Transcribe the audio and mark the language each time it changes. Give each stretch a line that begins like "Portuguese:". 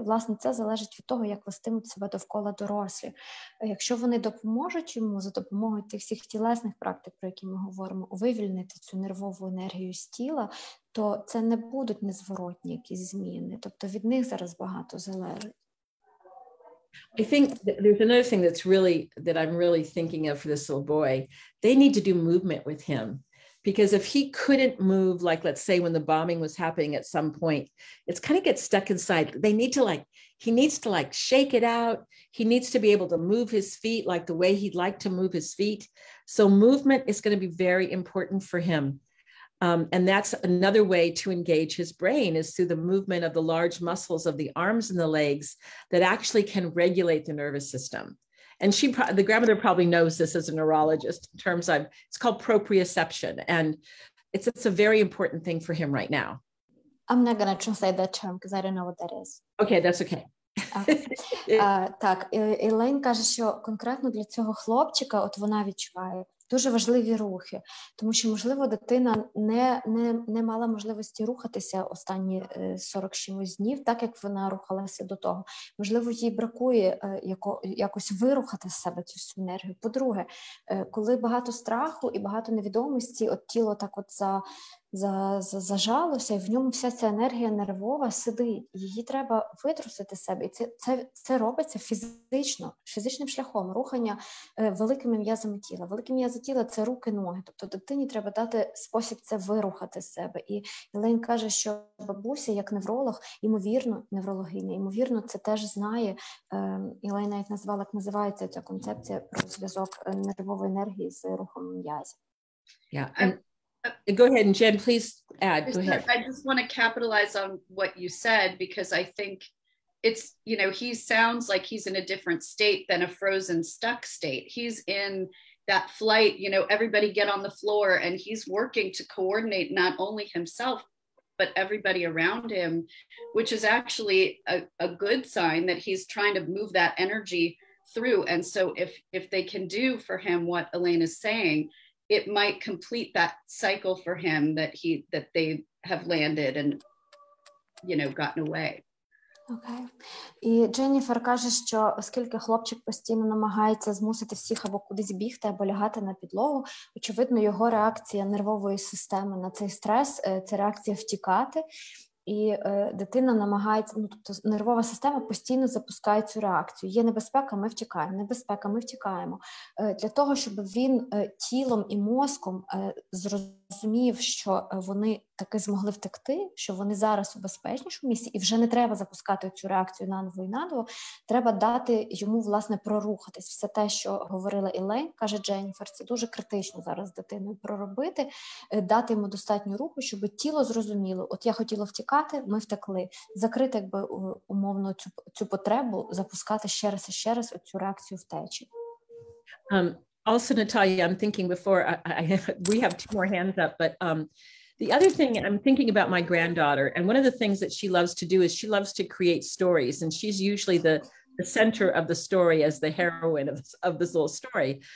Ukrainian: Власне, це залежить від того, як вестимуть себе довкола дорослі. Якщо вони допоможуть йому за допомогою тих всіх тілесних практик, про які ми говоримо, вивільнити цю нервову енергію з тіла, то це не будуть незворотні якісь зміни. Тобто від них зараз багато залежить.
English: I think there's another thing that I'm really thinking of for this little boy. They need to do movement with him. Because if he couldn't move, like, let's say when the bombing was happening at some point, it's kind of gets stuck inside. He needs to shake it out. He needs to be able to move his feet like the way he'd like to move his feet. So movement is going to be very important for him. And that's another way to engage his brain, is through the movement of the large muscles of the arms and the legs that actually can regulate the nervous system. And the grandmother probably knows this as a neurologist in terms of, it's called proprioception. And it's a very important thing for him right now. I'm not going to translate that term because I don't know what that is. Okay, that's okay.
Ukrainian: Так, Ілейн каже, що конкретно для цього хлопчика, от вона відчуває дуже важливі рухи, тому що, можливо, дитина не мала можливості рухатися останні 40 чимось днів, так, як вона рухалася до того. Можливо, їй бракує якось вирухати з себе цю всю енергію. По-друге, коли багато страху і багато невідомості, от тіло так от зажалося, і в ньому вся ця енергія нервова сидить. Її треба витрусити з себе. І це робиться фізичним шляхом, рухання великими м'язами тіла. Великі м'язи тіла – це руки, ноги. Тобто дитині треба дати спосіб це вирухати з себе. І Ілейн каже, що бабуся, як невролог, неврологиня, ймовірно, це теж знає. Ілейн навіть назвала, як називається ця концепція про зв'язок нервової енергії з рухом м'язів.
English: Go ahead, and Jen, please add. Go ahead. I just want to capitalize on what you said, because I think it's, he sounds like he's in a different state than a frozen, stuck state. He's in that flight, everybody get on the floor, and he's working to coordinate not only himself, but everybody around him, which is actually a good sign that he's trying to move that energy through. And so if they can do for him what Elaine is saying, it might complete that cycle for him that they have landed and, you know, gotten away.
Ukrainian: Окей. І Дженніфер каже, що оскільки хлопчик постійно намагається змусити всіх або кудись бігти, або лягати на підлогу, очевидно, його реакція нервової системи на цей стрес – це реакція втікати. І дитина намагається, ну, тобто нервова система постійно запускає цю реакцію. Є небезпека, ми втікаємо, небезпека, ми втікаємо. Для того, щоб він тілом і мозком зрозумів, що вони таки змогли втекти, що вони зараз у безпечнішому місці, і вже не треба запускати цю реакцію наново і наново, треба дати йому, власне, прорухатись. Все те, що говорила Елейн, каже Дженніфер, це дуже критично зараз з дитиною проробити, дати йому достатньо руху, щоб тіло зрозуміло, от я хотіла втікати, ми втекли. Закрити, якби, умовно цю потребу, запускати ще раз і ще раз цю реакцію втечі. Also, Natalia, I'm thinking before we have two more hands up, but the other thing I'm thinking about my granddaughter, and one of the things that she loves to do is she loves to create stories, and she's usually the center of the story as the heroine of this little story.